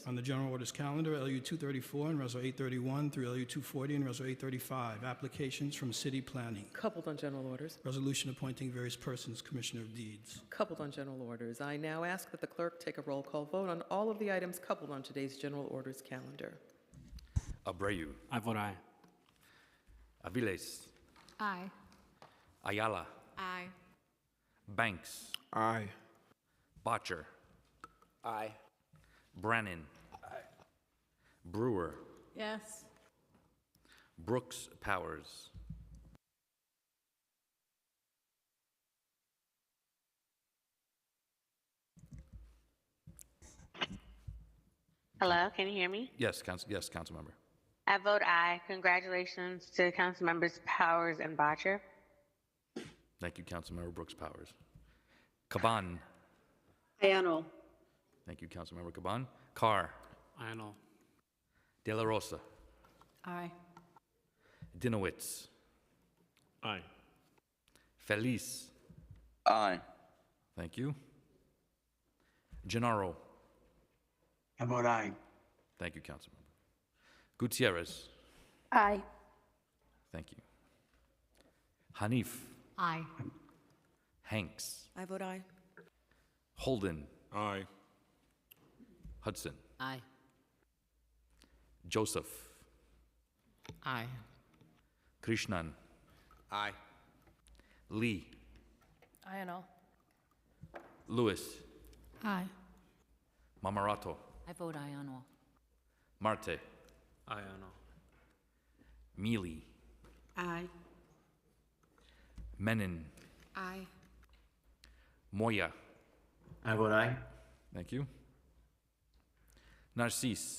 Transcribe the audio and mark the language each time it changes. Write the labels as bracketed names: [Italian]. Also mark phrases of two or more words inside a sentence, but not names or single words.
[English] On the general orders calendar, LU 234 and Reso 831 through LU 240 and Reso 835, applications from City Planning. Coupled on general orders. Resolution appointing various persons, Commissioner of Deeds. Coupled on general orders. I now ask that the clerk take a roll call vote on all of the items coupled on today's general orders calendar. Abreu. I vote aye. Aviles. Aye. Ayala. Aye. Banks. Aye. Botcher. Aye. Brannan. Brewer. Yes. Brooks Powers. Hello, can you hear me? Yes, council member. I vote aye. Congratulations to council members Powers and Botcher. Thank you, Councilmember Brooks Powers. Caban. Aye. Thank you, Councilmember Caban. Carr. Aye on all. De La Rosa. Aye. Dinowitz. Aye. Feliz. Aye. Thank you. Gennaro. I vote aye. Thank you, Councilmember. Gutierrez. Aye. Thank you. Hanif. Aye. Hanks. I vote aye. Holden. Aye. Hudson. Aye. Joseph. Aye. Krishnan. Aye. Lee. Aye and all. Lewis. Aye. Mamarato. I vote aye on all. Marte. Aye on all. Mealy. Aye. Menon. Aye. Moya. I vote aye. Thank you. Narcisse.